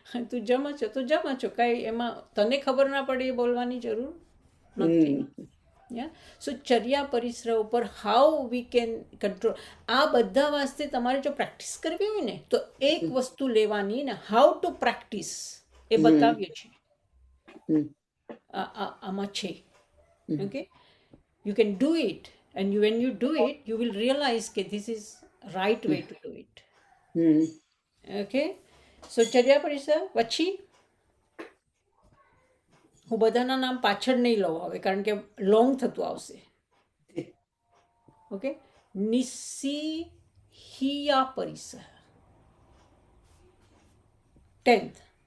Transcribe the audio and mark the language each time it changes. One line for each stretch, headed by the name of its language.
Gujarati: તું જમો છો, તું જમો છો, કાંઈ એમાં તને ખબર ના પડે એ બોલવાની જરૂર નથી.
English: So ચર્યા પરિસર ઉપર હાઉ વી કેન કંટ્રોલ.
Gujarati: આ બધા વાસ્તે તમારે જો પ્રેક્ટિસ કરવી હોય ને તો એક વસ્તુ લેવાની ને
English: how to practice
Gujarati: એ બતાવીએ છીએ આમાં છે.
English: Okay, you can do it, and when you do it you will realize that this is right way to do it. Okay, so ચર્યા પરિસર. પછી
Gujarati: હું બધાના નામ પાછળ નહીં લઉં હવે, કારણ કે લોંગ થતું આવશે. Okay, નિસ્સિહિયા પરિસહ 10th.